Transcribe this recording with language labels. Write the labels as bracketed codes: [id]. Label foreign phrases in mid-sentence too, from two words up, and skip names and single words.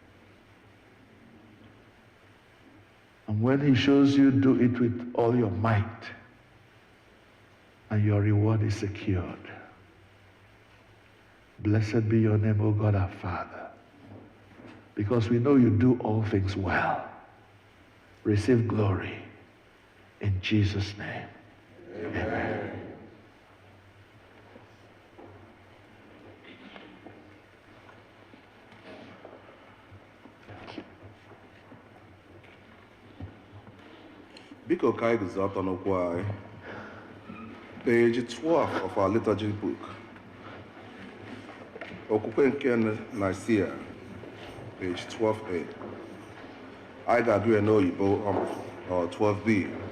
[en] And when he shows you, do it with all your might, and your reward is secured. Blessed be your name, O God our Father, because we know you do all things well. Receive glory in Jesus' name. Amen. [ig] Biko ka anyị guzo ọtọ n'okwu anyị. [en] Page 12 of our liturgy book. [ig] Okwukwe nke Nicaea, page 12a. Anyị ga-agụ ya n'oyibo 12b.